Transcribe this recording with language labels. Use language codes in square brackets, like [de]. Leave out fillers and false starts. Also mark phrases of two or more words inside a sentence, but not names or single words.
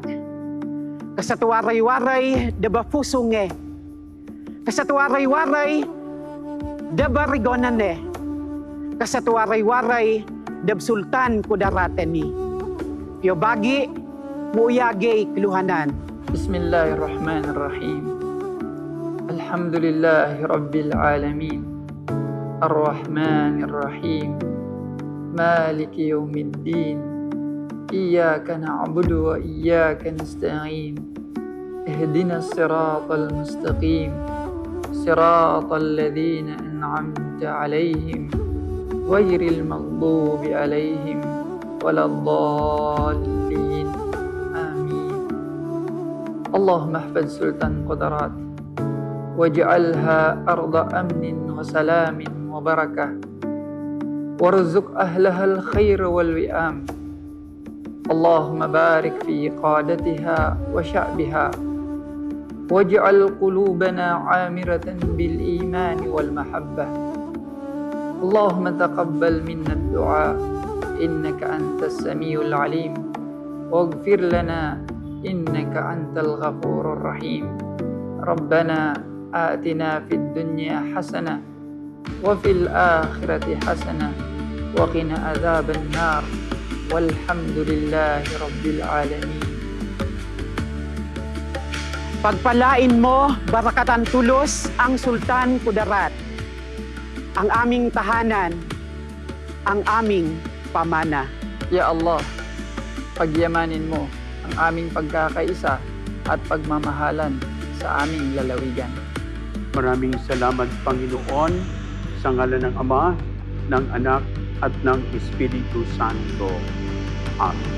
[tbl] Kasatuwaray-waray, debafusunge. Kasatuwaray-waray, debarigonane. Kasatuwaray-waray, deb Sultan Kudarat ni. Pio bagi, muuyagay keluhanan. [ar] بسم الله الرحمن الرحيم. الحمد لله رب العالمين. الرحمن الرحيم. مالك يوم الدين. إياك نعبد وإياك نستعين. اهدنا الصراط المستقيم. صراط الذين أنعمت عليهم غير المغضوب عليهم ولا الضالين. آمين. اللهم احفظ Sultan Kudarat واجعلها أرض أمن وسلام وبركة وارزق أهلها الخير والوئام. اللهم بارك في قادتها وشعبها واجعل قلوبنا عامرة بالإيمان والمحبة. اللهم تقبل منا الدعاء إنك أنت السميع العليم واغفر لنا إنك أنت الغفور الرحيم. ربنا آتنا في الدنيا حسنة وفي الآخرة حسنة وقنا عذاب النار. والحمد لله رب العالمين. [tl] Pagpalain mo, barakatan tulos ang Sultan Kudarat, ang aming tahanan, ang aming pamana. [ar] يا الله, [tl] pagyamanin mo ang aming pagkakaisa at pagmamahalan sa aming lalawigan. Maraming salamat, Panginoon, sa ngalan ng Ama, ng Anak, at ng Espiritu Santo. Amen.